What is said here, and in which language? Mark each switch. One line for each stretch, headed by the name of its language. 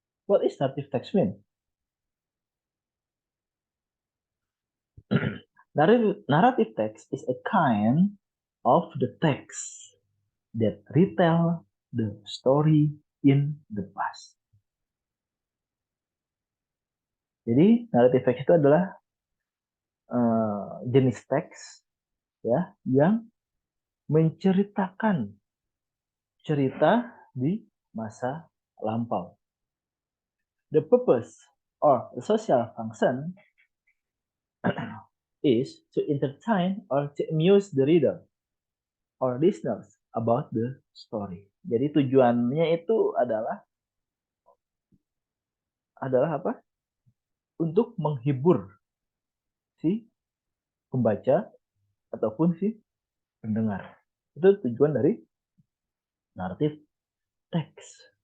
English: What is narrative text mean? Narrative text is a kind of the text that retell the story in the past.
Indonesian: Jadi narrative text itu adalah jenis teks ya yang menceritakan cerita di masa lampau.
English: The purpose or the social function is to entertain or to amuse the reader or listeners about the story.
Indonesian: Jadi tujuannya itu adalah apa? Untuk menghibur si pembaca ataupun si pendengar. Itu tujuan dari narrative text.